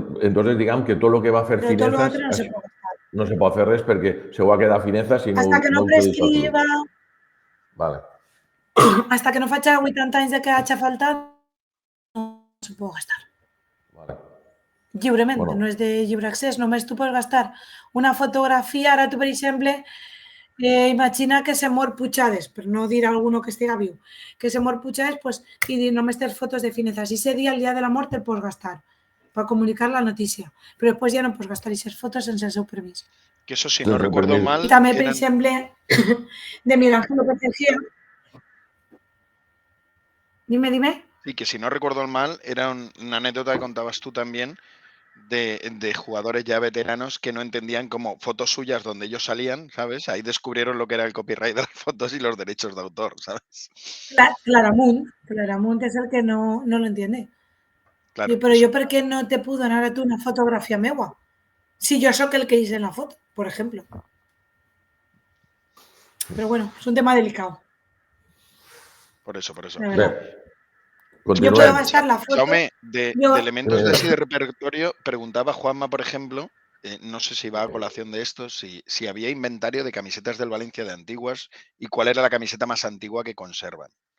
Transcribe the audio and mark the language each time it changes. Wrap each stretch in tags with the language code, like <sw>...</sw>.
<es>Entonces, digamos que todo lo que va a hacer Finezas no se puede hacer res porque se va a quedar Finezas y hasta que no prescriba. Vale. Hasta que no</es> <ca>faci 80 anys de que hagi faltat, no se pot gastar.</ca> <es>Vale.</es> <ca>Lliurement, no és de lliure accés, només tu pots gastar una fotografia. Ara tu, per exemple, imagina que se mor Puigades, per no dir a algú que estiga viu, que se mor Puigades, pues, i només tens fotos de Finezas. I ese dia, el dia de la mort, el pots gastar para comunicar la notícia, però després ja no pots gastar aquestes fotos sense el seu permís.</ca> <es>Que eso, si no recuerdo mal...</es> <ca>I també, per exemple, de Miguel Ángel López.</ca> <es>Dime. Sí, que si no recuerdo mal, era una anécdota que contabas tú también de jugadores ya veteranos que no entendían como fotos suyas donde ellos salían, ¿sabes? Ahí descubrieron lo que era el copyright de las fotos y los derechos de autor, ¿sabes? Claramunt es el que no lo entiende.</es> <ca>Claro, però jo per què no te puc donar a tu una fotografia meua? Si jo sóc</ca> <es>el que hice en la foto, por ejemplo. Pero bueno, es un tema delicado. Por eso. Yo puedo gastar la foto. Jaume, de elementos de así de repertorio, preguntaba Juanma, por ejemplo, no sé si va a colación de esto, si había inventario de camisetas del Valencia de antiguas y cuál era la camiseta más antigua que conservan.</es>